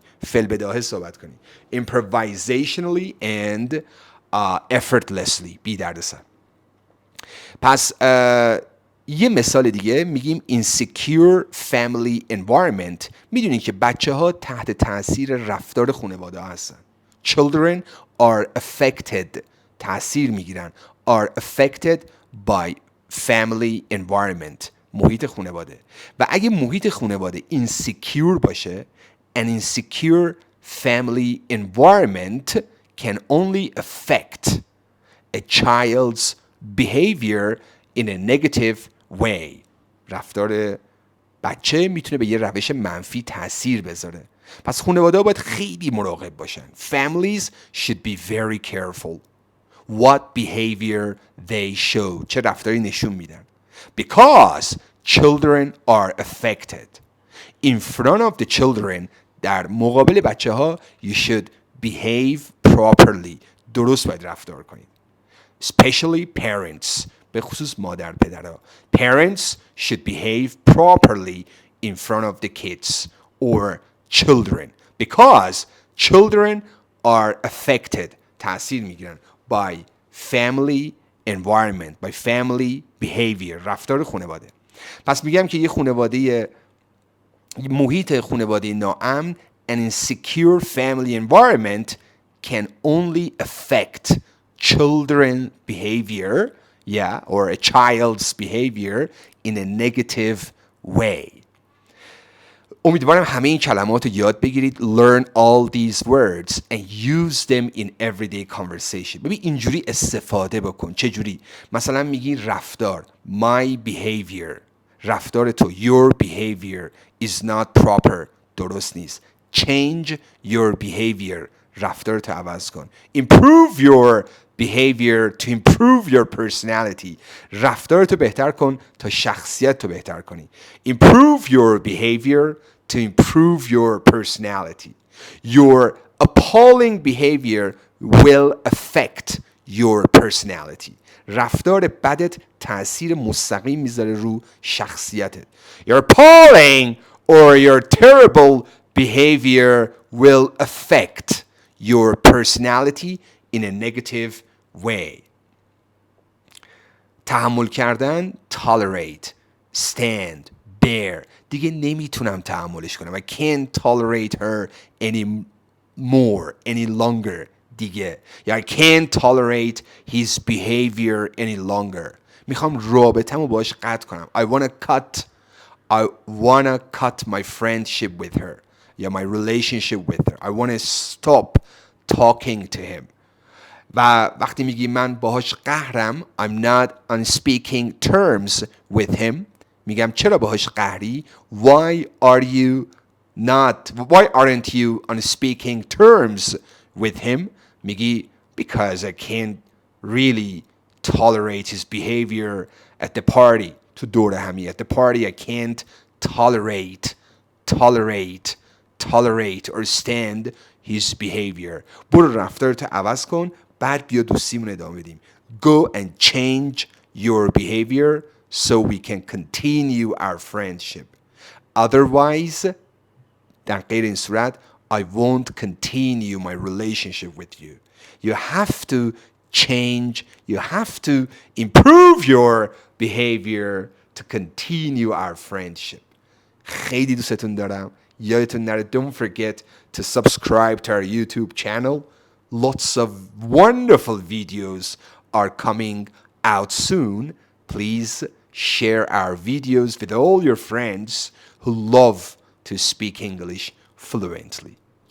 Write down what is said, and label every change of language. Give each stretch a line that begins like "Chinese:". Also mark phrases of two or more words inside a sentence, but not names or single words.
Persian: فعل بداهه صحبت کنی.
English: Improvisationally and effortlessly.
Persian: بی دردسر. پس یه مثال دیگه میگیم
English: insecure family environment.
Persian: میدونین که بچه ها تحت تاثیر رفتار خانواده هستن.
English: Children are affected.
Persian: تاثیر میگیرن.
English: Are affected by family environment.
Persian: محیط خانواده. و اگه محیط خانواده insecure باشه
English: an insecure family environment can only affect a child's behavior in a negative way.
Persian: رفتار بچه میتونه به یه روش منفی تاثیر بذاره. پس خانواده باید خیلی مراقب باشن.
English: Families should be very careful what behavior they show.
Persian: چه رفتاری نشون میدن.
English: Because children are affected. In front of the children,
Persian: در مقابل بچه ها
English: you should behave properly.
Persian: درست باید رفتار کنید.
English: Especially parents.
Persian: به خصوص مادر پدرها.
English: Parents should behave properly in front of the kids or children. Because children are affected.
Persian: تأثیر میگیرن
English: by family environment, by family behavior.
Persian: رفتار خانواده. پس میگم که یه خانواده محیط خانواده ناامن
English: an insecure family environment can only affect children's behavior, or a child's behavior in a negative way.
Persian: امیدوارم همه این کلمات رو یاد بگیرید.
English: Learn all these words and use them in everyday conversation.
Persian: ببین اینجوری استفاده بکن. چه جوری؟ مثلا میگی رفتار
English: my behavior.
Persian: رفتار تو
English: your behavior is not proper.
Persian: درست نیست.
English: Change your behavior.
Persian: رفتار تو عوض کن.
English: Improve your behavior to improve your personality.
Persian: رفتار تو بهتر کن تا شخصیت تو بهتر کنی.
English: Improve your behavior to improve your personality. Your appalling behavior will affect your personality.
Persian: رفتار بدت تأثیر مستقیم میذاره رو شخصیتت.
English: Your appalling or your terrible behavior will affect your personality in a negative way.
Persian: تحمل کردن
English: tolerate, stand, there.
Persian: دیگه نمیتونم تحملش کنم.
English: I can't tolerate her any more, any longer.
Persian: دیگه یا
English: I can't tolerate his behavior any longer.
Persian: میخوام رابطه‌مو باش قطع کنم.
English: I wanna cut my friendship with her. یا my relationship with her. I wanna stop talking to him.
Persian: و وقتی میگی من باهاش قهرم
English: I'm not on speaking terms with him
Persian: میگم چرا باهاش قهری
English: why aren't you on speaking terms with him میگی because I can't really tolerate his behavior at the party
Persian: تو دور همی
English: at the party I can't tolerate or stand his behavior.
Persian: برو رفتارتو عوض کن بعد بیا دوستیمون ادامه بدیم.
English: Go and change your behavior so we can continue our friendship. Otherwise,
Persian: در غیر این صورت
English: I won't continue my relationship with you. You have to change, you have to improve your behavior to continue our friendship.
Persian: خیلی دوستتون دارم. یادتون نره
English: don't forget to subscribe to our YouTube channel. Lots of wonderful videos are coming out soon. Please share our videos with all your friends who love to speak English fluently.